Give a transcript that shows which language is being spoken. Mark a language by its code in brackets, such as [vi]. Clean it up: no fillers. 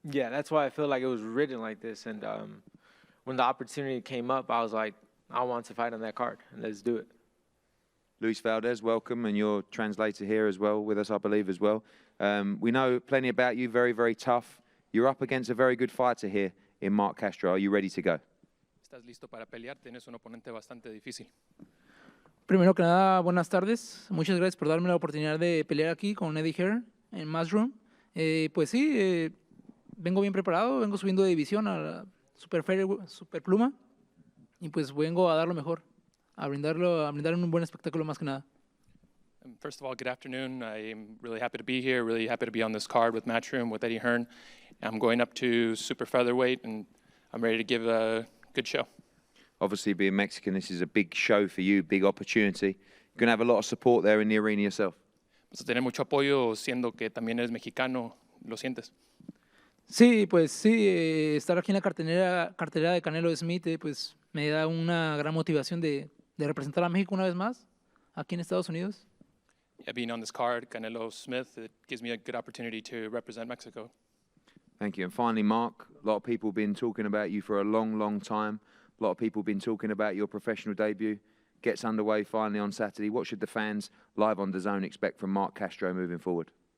[en] Yeah, that's why I feel like it was written like this. And when the opportunity came up, I was like, I want to fight on that card, and let's do it. Luis Valdez, welcome, and your translator here as well with us, I believe, as well. We know plenty about you, very, very tough. You're up against a very good fighter here in Mark Castro. Are you ready to go? [es] ¿Estás listo para pelear? Tienes un oponente bastante difícil. Primero que nada, buenas tardes. Muchas gracias por darme la oportunidad de pelear aquí con Eddie Hearn en Matchroom. Pues sí, vengo bien preparado, vengo subiendo de división a la super pluma y pues vengo a dar lo mejor, a brindar un buen espectáculo más que nada. [en] First of all, good afternoon. I'm really happy to be here, really happy to be on this card with Matchroom, with Eddie Hearn. I'm going up to super featherweight, and I'm ready to give a good show. Obviously, being Mexican, this is a big show for you, big opportunity. You're going to have a lot of support there in the arena yourself. [es] Vas a tener mucho apoyo, siendo que también eres mexicano, ¿lo sientes? Sí, pues sí, estar aquí en la cartelera de Canelo Smith, pues me da una gran motivación de representar a México una vez más, aquí en Estados Unidos. [en] Yeah, being on this card, Canelo Smith, it gives me a good opportunity to represent Mexico. Thank you. And finally, Mark, a lot of people have been talking about you for a long, long time. A lot of people have been talking about your professional debut. Gets underway finally on Saturday. What should the fans live on DAZN expect from Mark Castro moving forward?